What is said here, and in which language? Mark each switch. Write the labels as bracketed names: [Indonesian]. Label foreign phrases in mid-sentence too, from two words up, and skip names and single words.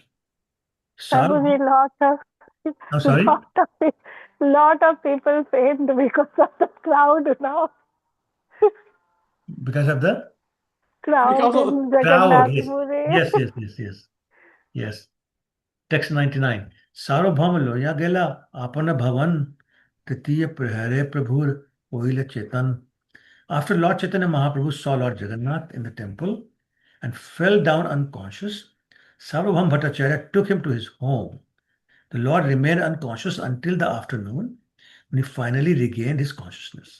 [English] Prabhuji, I'm sorry? lot of people faint because of the crowd now. Because of the Crowd Because of in crowd. Jagannath Puri. Yes. Text 99. [Bangla] সার্বভৌম লোয়া গেলা আপন ভবন তৃতীয় প্রহরে প্রভুর ওইল চেতন. [English] After Lord Chaitanya Mahaprabhu saw Lord Jagannath in the temple and fell down unconscious, Sarvabhaum Bhattacharya took him to his home. The Lord remained unconscious until the afternoon when he finally regained his consciousness.